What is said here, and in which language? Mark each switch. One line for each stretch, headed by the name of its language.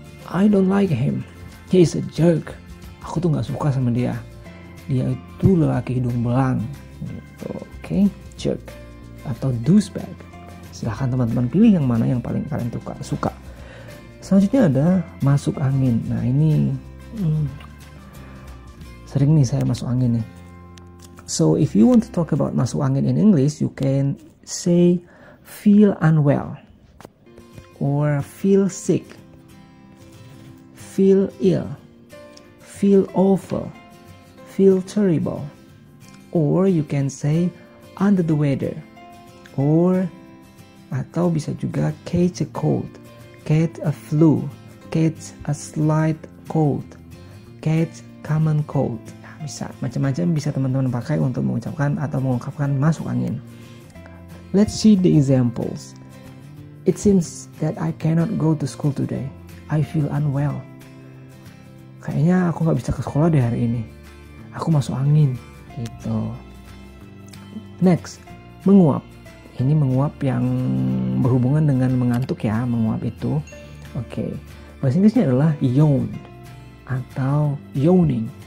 English: I don't like him, he is a jerk.
Indonesian: Aku tuh gak suka sama dia. Dia itu lelaki hidung belang. Gitu, okay? Jerk atau douchebag. Silahkan teman-teman pilih yang mana yang paling kalian suka. Selanjutnya ada masuk angin. Nah ini sering nih saya masuk angin nih.
English: So if you want to talk about masuk angin in English, you can say feel unwell or feel sick, feel ill, feel awful, feel terrible, or you can say under the weather, or
Indonesian: atau bisa juga
English: catch a cold, catch a flu, catch a slight cold, catch common cold.
Indonesian: Nah, bisa macam-macam bisa teman-teman pakai untuk mengucapkan atau mengungkapkan masuk angin.
English: Let's see the examples. It seems that I cannot go to school today. I feel unwell.
Indonesian: Kayaknya aku nggak bisa ke sekolah deh hari ini. Aku masuk angin. Gitu. Next, menguap. Ini menguap yang berhubungan dengan mengantuk ya, menguap itu. Oke. Bahasa Inggrisnya adalah yawn atau yawning.